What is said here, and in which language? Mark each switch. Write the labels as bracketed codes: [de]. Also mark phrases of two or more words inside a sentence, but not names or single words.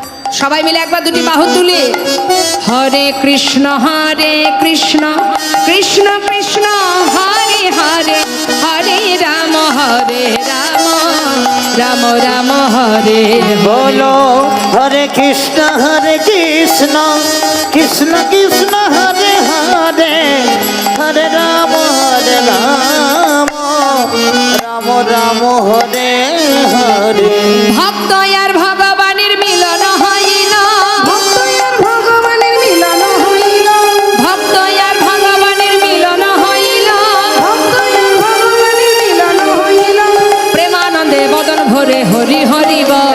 [bn] সবাই মিলে একবার দুটি বাহু তুলে [sa] হরে কৃষ্ণ কৃষ্ণ কৃষ্ণ হরে হরে হরে রাম রাম রাম হরে बोलो हरे कृष्ण कृष्ण कृष्ण हरे हरे हरे राम राम राम हरे हरे [bn] ভক্ত আর ভগবানের মিলন হইল ভক্ত আর ভগবানের মিলন হইল ভক্ত আর ভগবানের মিলন হইল ভক্ত আর ভগবানের মিলন হইল প্রেমানন্দে বদন ভরে হরি হরি বল